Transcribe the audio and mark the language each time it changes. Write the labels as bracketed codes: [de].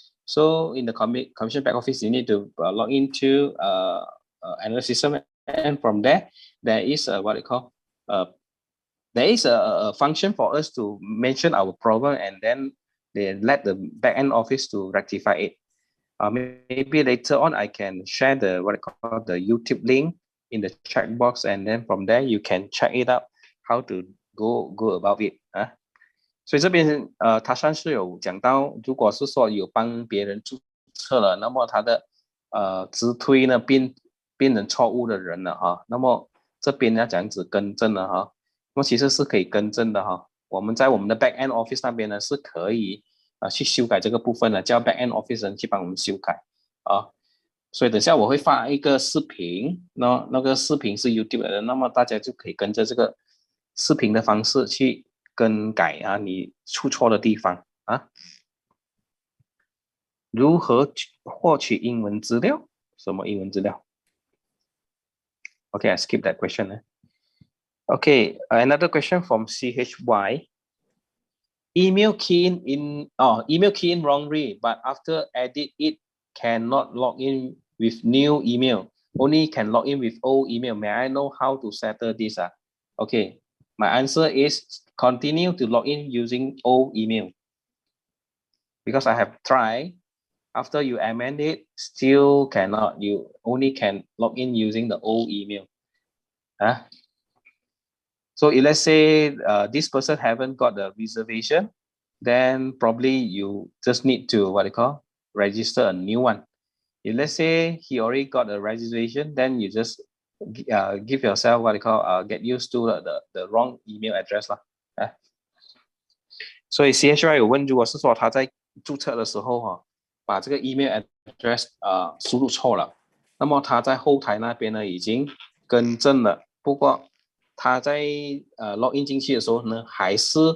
[en] So in the commission back office you need to log into another system, and from there is what they call there is a function for us to mention our problem, and then they let the backend office to rectify it. Maybe later on I can share the what I call the YouTube link in the chat box, and then from there you can check it out how to go about it 啊。 [zh] 所以这边他算是有讲到，如果是说有帮别人注册了，那么他的直推呢变成错误的人了哈，那么这边要这样子更正了哈，那么其实是可以更正的哈。我们在我们的 backend office 那边呢是可以去修改这个部分的，叫 backend office 人去帮我们修改啊。所以等下我会发一个视频，那个视频是 YouTube 的，那么大家就可以跟着这个视频的方式去更改你出错的地方啊。如何获取英文资料？ [en] 什么英文资料 ？ Okay, I skip that question. Okay, another question from CHY. Email key in wrongly, but after edit it cannot log in with new email. Only can log in with old email. May I know how to settle this? Okay, my answer is continue to log in using old email. Because I have tried, after you amend it, still cannot. You only can log in using the old email. So if let's say this person haven't got the reservation, then probably you just need to register a new one. If let's say he already got a registration, then you just give yourself get used to the wrong email address 啦。 [zh] 所以 CHY 有问，如果是说他在注册的时候把这个 email address 输入错了，那么他在后台那边呢已经更正了，不过他在login 进去的时候呢，还是